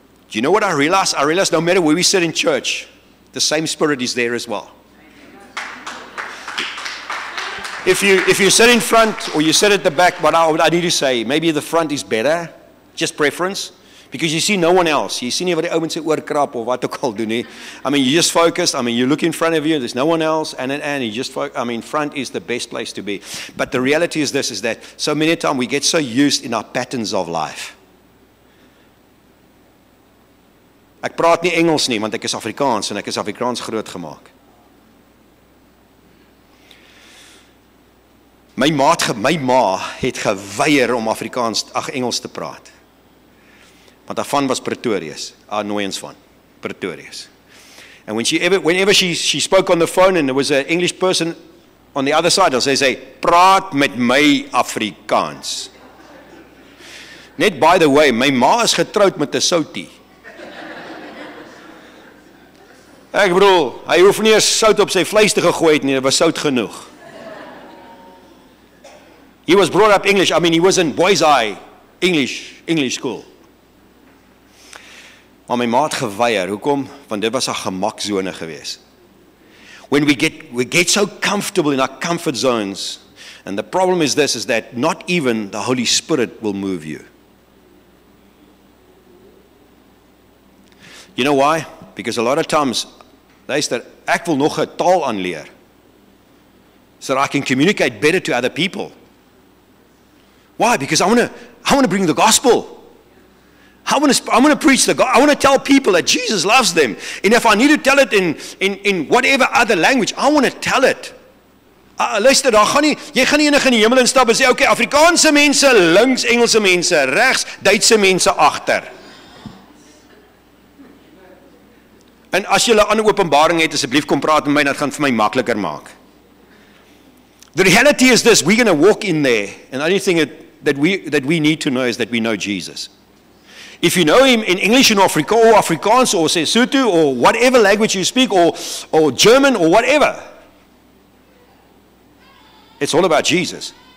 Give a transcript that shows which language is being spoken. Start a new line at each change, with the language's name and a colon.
English: Do you know what I realize? I realize no matter where we sit in church, the same spirit is there as well. If you sit in front or you sit at the back, what I need to say, maybe the front is better, just preference, because you see no one else.
Afrikaans: You see nie wat die ouens se oorkrap of wat ook al doen nie.
English: I mean, you just focused. I mean, you look in front of you, there's no one else, and you just front is the best place to be. But the reality is this, is that so many times we get so used in our patterns of life.
Afrikaans: Ek praat nie Engels nie, want ek is Afrikaans en ek is Afrikaans groot gemaak. My ma het geweier om Engels te praat. Want haar van was Pretorius, annoyance van Pretorius.
English: And whenever she spoke on the phone and there was an English person on the other side, they'll say,
Afrikaans: praat met my Afrikaans. Net
English: by the way,
Afrikaans: my ma is getroud met 'n Soutie. Ek bedoel, hy hoef nie eens sout op sy vleis te gegooi het nie, dit was sout genoeg.
English: He was brought up English. I mean, he was in Boys Eye English school.
Afrikaans: Maar my ma het geweier. Hoekom? Want dit was 'n gemaksone gewees.
English: When we get so comfortable in our comfort zones, and the problem is this, is that not even the Holy Spirit will move you. You know why? Because a lot of times,
Afrikaans: luister, ek wil nog 'n taal aanleer,
English: so that I can communicate better to other people. Why? Because I want to bring the gospel. I want to preach the gospel. I want to tell people that Jesus loves them. And if I need to tell it in whatever other language, I want to tell it.
Afrikaans: Luister, jy gaan nie enige in die hemel instap en sê, okay, Afrikaanse mense links, Engelse mense regs, Duitse mense agter. En as jy 'n ander openbaring het, asseblief kom praat met my, dat gaan vir my makliker maak.
English: The reality is this, we're going to walk in there, and the only thing that we need to know is that we know Jesus. If you know him in English in Africa, or Afrikaans, or Sesotho, or whatever language you speak, or German, or whatever, it's all about Jesus.